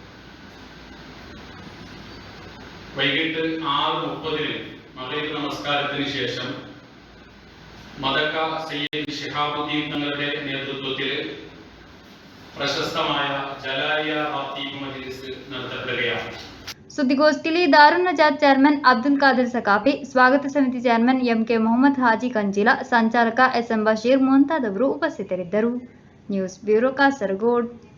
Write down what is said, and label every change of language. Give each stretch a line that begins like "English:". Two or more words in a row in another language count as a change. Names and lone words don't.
Malayalam: വൈകിട്ട് 6:30 മഗ്‌രിബ് നമസ്കാരത്തിന് ശേഷം മദക്ക സയ്യിദ് ശിഹാബുദ്ദീൻ തങ്ങളുടെ നേതൃത്വത്തിൽ പ്രശസ്തമായ ജലാലിയ റാത്തീബ് മജ്‌ലിസ് നടത്തപ്പെടുകയാണ്.
Kannada: ಸುದ್ದಿಗೋಷ್ಠಿಯಲ್ಲಿ ದಾರುನ್ ನಜಾತ್ ಚೇರ್ಮನ್ ಅಬ್ದುಲ್ ಖಾದರ್ ಸಕಾಫಿ, ಸ್ವಾಗತ ಸಮಿತಿ ಚೇರ್ಮನ್ ಎಂಕೆ ಮೊಹಮ್ಮದ್ ಹಾಜಿ ಕಂಚಿಲಾ, ಸಂಚಾಲಕ SM ಬಶೀರ್ ಮುಂತಾದವರು ಉಪಸ್ಥಿತರಿದ್ದರು. ನ್ಯೂಸ್ ಬ್ಯೂರೋ ಕಾಸರಗೋಡು.